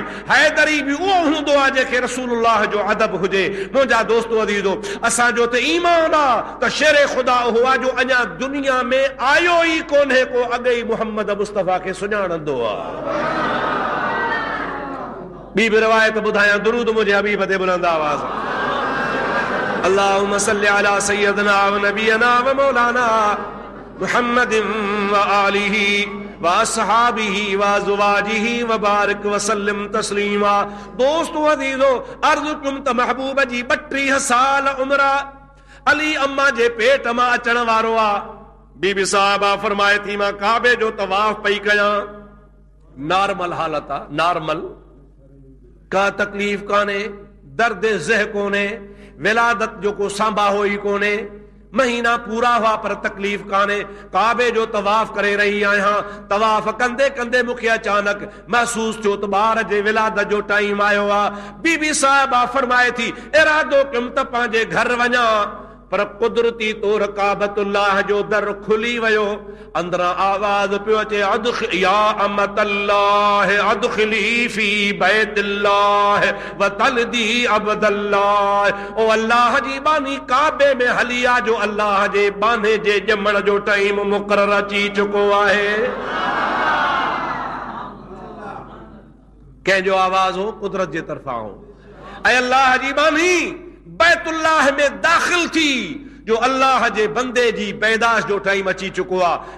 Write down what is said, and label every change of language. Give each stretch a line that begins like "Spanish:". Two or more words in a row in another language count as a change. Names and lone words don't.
Sindhi: हैदरी बि उहो हूंदो आहे जेके रसूलुल्लाह जो अदब हुजे। मुंहिंजा दोस्तो अदीज़ो, असांजो त ईमान आहे त शेर ख़ुदा उहो आहे जो अञा दुनिया में आयो ई कोन्हे को अॻे ई मुहम्मद मुस्तफ़ा खे सुञाणंदो आहे। ॿी बि रिवायत ॿुधायां, दुरूद मुंहिंजे हबीब ते बुलंद आवाज़।
Arabic: اللهم صل على سيدنا ونبينا ومولانا محمد وآله وأصحابه وأزواجه وبارك وسلم تسليما.
Sindhi: दोस्तों अज़ीज़ो, अर्ज़ कुम त महबूब जी 32 साल उम्र अली अम्मा जे पेट मां अचण वारो आ। बीबी साहबा फरमाए थी मां काबे जो तवाफ पई कयां, नॉर्मल हालत आ, नॉर्मल, का तकलीफ काने, दर्द ज़ह कोने, विलादत जो को सांभा होई कोने, महीना पूरा हुआ पर तकलीफ काने, काबे जो तवाफ करे रही आहियां। तवाफ कंदे कंदे मूंखे अचानक महसूस थियो त ॿार जे विलादत जो टाइम आयो आहे। बीबी साहिबा फरमाए थी इरादो कयुमि त पंहिंजे घर वञा, पर कुदरती तौर काबतुल्लाह जो दर खुली वियो। अंदरां आवाज पियो अचे,
Arabic: يا أمة الله ادخلي في بيت الله وتلدي عبد الله.
Sindhi: ओ अल्लाह जी बानी काबे में हली आ, जो अल्लाह जे बाने जे ॼमण जो टाइम मुक़रर अची चुको आहे। कंहिंजो आवाज हो, कुदरत जे तरफां हो। ऐं अल्लाह जी बानी बैतुल्लाह में दाखिल थी, जो अल्लाह जे बंदे जी पैदाश जो टाइम अची चुको आहे।